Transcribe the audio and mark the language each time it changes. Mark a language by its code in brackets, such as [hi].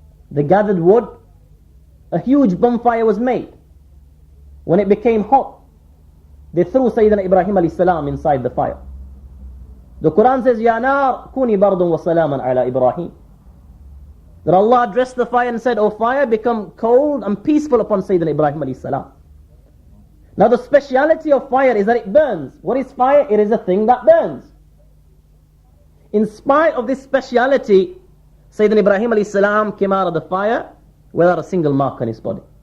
[en] They gathered wood, a huge bonfire was made. When it became hot, they threw Sayyidina Ibrahim alayhi salam inside the fire. The Quran says, [ar] يَا نَارْ كُونِي بَرْضٌ وَسَلَامًا عَلَى إِبْرَاهِيمَ. [en] That Allah addressed the fire and said, O fire, become cold and peaceful upon Sayyidina Ibrahim alayhi salam. Now the speciality of fire is that it burns. What is fire? It is a thing that burns. In spite of this speciality, Sayyidina Ibrahim alayhi salam came out of the fire without a single mark on his body.